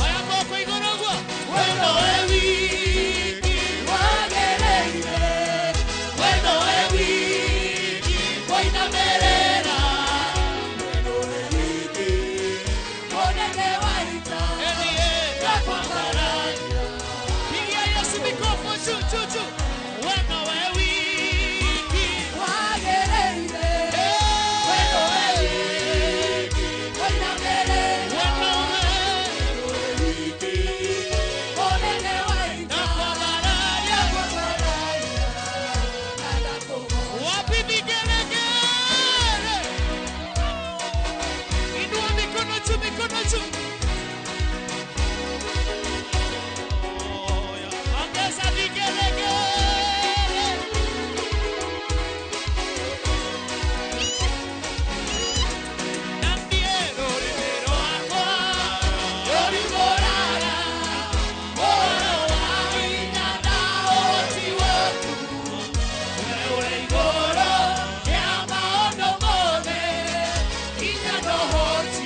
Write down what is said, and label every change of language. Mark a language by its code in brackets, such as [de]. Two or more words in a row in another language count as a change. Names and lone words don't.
[ki] Oya moko igũrũ guo. Wendo we wiki Wagĩrĩire. wendo we wiki koinamerera. Wendo we wiki. Onete waito. ndakwambararia. [sw] Pigia Yesu mikono juu juu juu. [ki] Wendo we wiki Wagĩrĩire. Wendo we wiki. Koinamerera. wendo we Onete waito. ndakwambararia. Nada kũgosha. [sw] Wapi vigelegele? Inua mikono juu, mikono juu. Ongeza vigelegele. [ki] Nambie rũrĩmĩ rwakwa, rũrĩmũrara, ũhoro wa hinya na ũhoti waku. Wewe ũrĩ igũrũ rĩa maũndũ mothe, hinya na ũhoti.